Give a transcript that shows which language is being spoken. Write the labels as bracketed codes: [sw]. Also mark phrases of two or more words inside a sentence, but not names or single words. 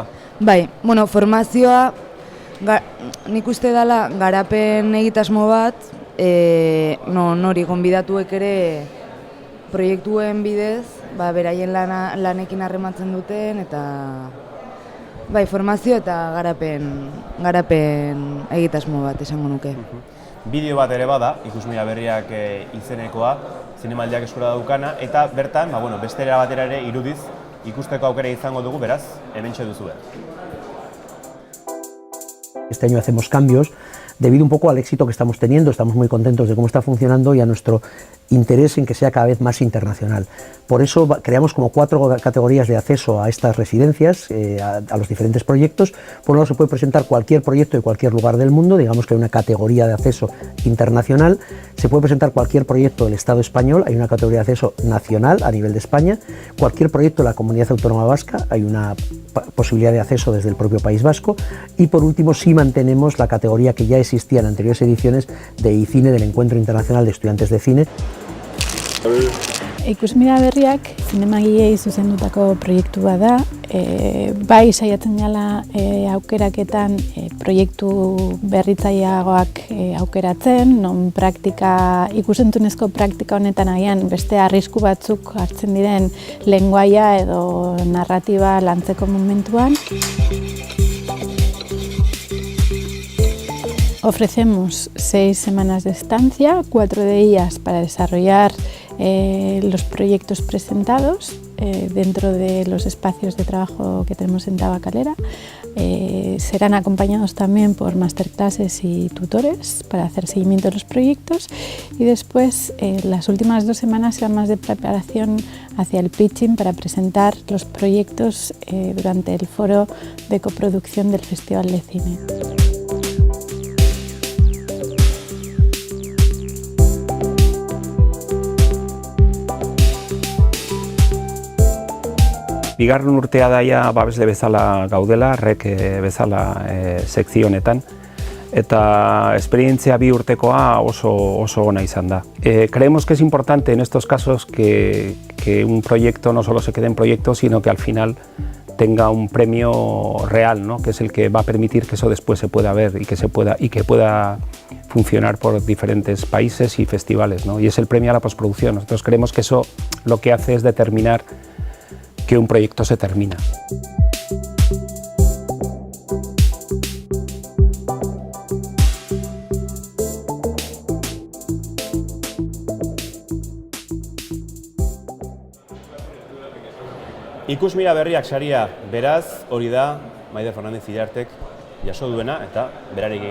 [eu] Bai, formazioa nik uste dela garapen egitasmo bat, nori gonbidatuek ere proiektuen bidez, beraien lanekin harrematzen duten eta formazio eta garapen egitasmo bat esango nuke. Bideo bat ere bada, ikusmira berriak izenekoa, zinemaldiak eskura daukana, eta bertan, beste era batera ere irudiz ikusteko aukera izango dugu, beraz, hementxe duzue. [es] Este año hacemos cambios debido un poco al éxito que estamos teniendo, estamos muy contentos de cómo está funcionando y a nuestro interés en que sea cada vez más internacional. Por eso creamos como 4 categorías de acceso a estas residencias, a los diferentes proyectos. Por un lado se puede presentar cualquier proyecto de cualquier lugar del mundo, digamos que hay una categoría de acceso internacional. Se puede presentar cualquier proyecto del Estado español, hay una categoría de acceso nacional a nivel de España. Cualquier proyecto de la Comunidad Autónoma Vasca, hay una posibilidad de acceso desde el propio País Vasco. Y por último sí mantenemos la categoría que ya existía en anteriores ediciones de iCine, del Encuentro Internacional de Estudiantes de Cine. [eu] Ikusmira berriak zinemagilei zuzendutako proiektu bat da, bai saiatzen gala aukeraketan proiektu berritzaileagoak aukeratzen, non ikusentzunezko praktika honetan agian beste arrisku batzuk hartzen diren lengoaia edo narratiba lantzeko momentuan. [es] Ofrecemos 6 semanas de estancia, 4 de ellas para desarrollar los proyectos presentados dentro de los espacios de trabajo que tenemos en Tabakalera. Serán acompañados también por masterclasses y tutores para hacer seguimiento de los proyectos y después las últimas 2 semanas serán más de preparación hacia el pitching para presentar los proyectos durante el foro de coproducción del Festival de Cine. [eu] Bigarren urtea daia babesle bezala gaudela, REK bezala sekzio honetan, eta esperientzia 2 urtekoa oso ona izan da. [es] Creemos que es importante en estos casos que un proyecto no solo se quede en proyecto, sino que al final tenga un premio real, ¿no? Que es el que va a permitir que eso después se pueda ver y que pueda funcionar por diferentes países y festivales, ¿no? Y es el premio a la postproducción. Nosotros creemos que eso lo que hace es determinar que un proyecto se termina. [eu] Ikusmira berriak saria, beraz, hori da, Maider Fernandez Illartek jaso duena, eta berarekin